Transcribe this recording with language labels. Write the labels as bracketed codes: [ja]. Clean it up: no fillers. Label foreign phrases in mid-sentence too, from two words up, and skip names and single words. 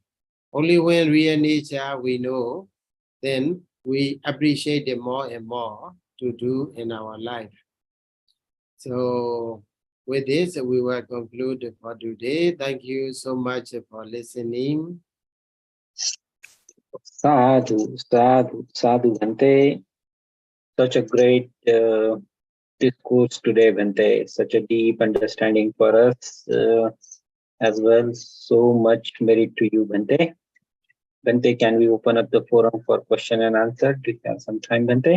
[en] Only when real nature we know, then we appreciate it more and more to do in our life. So with this, we will conclude for today. Thank you so much for listening. [pi] Sadhu, sadhu, sadhu, Bhante. [en] Such a great discourse today, Bhante. Such a deep understanding for us as well. So much merit to you, Bhante. Bhante, can we open up the forum for question and answer? Do you have some time, Bhante?